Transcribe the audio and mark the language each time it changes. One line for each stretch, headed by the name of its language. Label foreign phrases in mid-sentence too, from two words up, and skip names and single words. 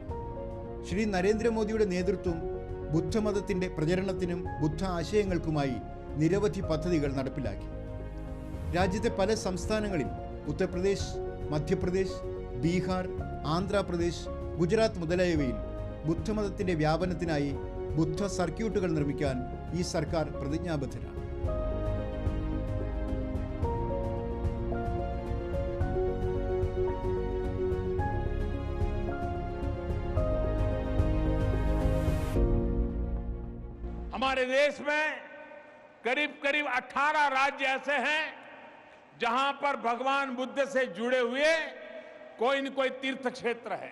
Malayalam: ശ്രീ നരേന്ദ്രമോദിയുടെ നേതൃത്വം ബുദ്ധമതത്തിൻ്റെ പ്രചരണത്തിനും ബുദ്ധ ആശയങ്ങൾക്കുമായി നിരവധി പദ്ധതികൾ നടപ്പിലാക്കി. രാജ്യത്തെ പല സംസ്ഥാനങ്ങളിൽ ഉത്തർപ്രദേശ്, മധ്യപ്രദേശ്, ബീഹാർ, ആന്ധ്രാപ്രദേശ്, ഗുജറാത്ത് മുതലായവയിൽ ബുദ്ധമതത്തിൻ്റെ വ്യാപനത്തിനായി ബുദ്ധ സർക്യൂട്ടുകൾ നിർമ്മിക്കാൻ ഈ സർക്കാർ പ്രതിജ്ഞാബദ്ധരാണ്.
Hindi: हमारे देश में करीब करीब 18 राज्य ऐसे हैं जहां पर भगवान बुद्ध से जुड़े हुए कोई न कोई तीर्थ क्षेत्र है।